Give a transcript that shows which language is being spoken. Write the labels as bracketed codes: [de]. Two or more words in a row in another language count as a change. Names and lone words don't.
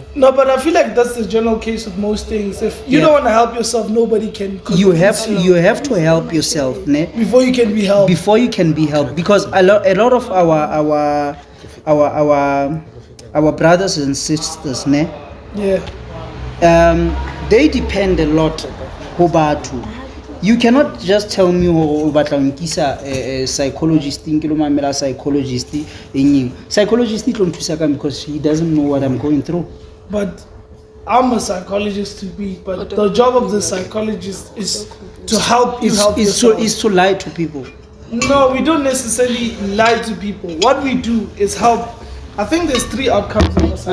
[en] No, but I feel like that's the general case with most things. If you don't want to help yourself, nobody can. You have to help yourself, ne? Before you can be helped. Before you can be helped, because a lot of our brothers and sisters, ne? Yeah. They depend a lot [st] ho batho. [en] You cannot just tell me [st] o batla o nkisa psychologist nkilo mamela psychologist enyeng. Psychologist tlo nthusa ka [en] because he doesn't know what I'm going through. But I'm a psychologist to be, but the job of the psychologist is to help you help yourself. Is to lie to people. No, we don't necessarily lie to people. What we do is help. I think there's 3 outcomes of a psychologist.